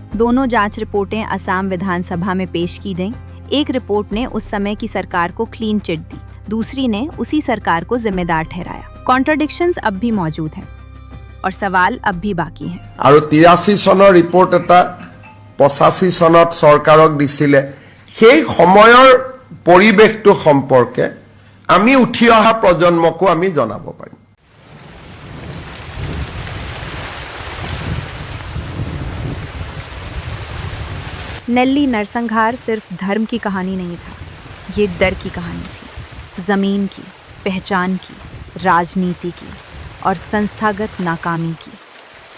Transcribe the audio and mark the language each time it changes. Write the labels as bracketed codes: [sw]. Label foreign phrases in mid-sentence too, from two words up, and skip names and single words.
[hi] दोनों जांच रिपोर्टें असम विधानसभा में पेश की गईं। एक रिपोर्ट ने उस समय की सरकार को क्लीन चिट दी, दूसरी ने उसी सरकार को जिम्मेदार ठहराया। कॉन्ट्राडिक्शंस अब भी मौजूद हैं और सवाल अब भी बाकी हैं। [as] আৰু 83 চনৰ ৰিপ'ৰ্ট এটা 85 চনত চৰকাৰক দিছিলে। সেই সময়ৰ পৰিৱেশটো সম্পৰ্কে আমি উঠি অহা প্ৰজন্মকো আমি জনাব পাৰিম। [hi] नेल्ली नरसंहार सिर्फ धर्म की कहानी नहीं था, ये डर की कहानी थी। जमीन की, पहचान की, राजनीति की और संस्थागत नाकामी की।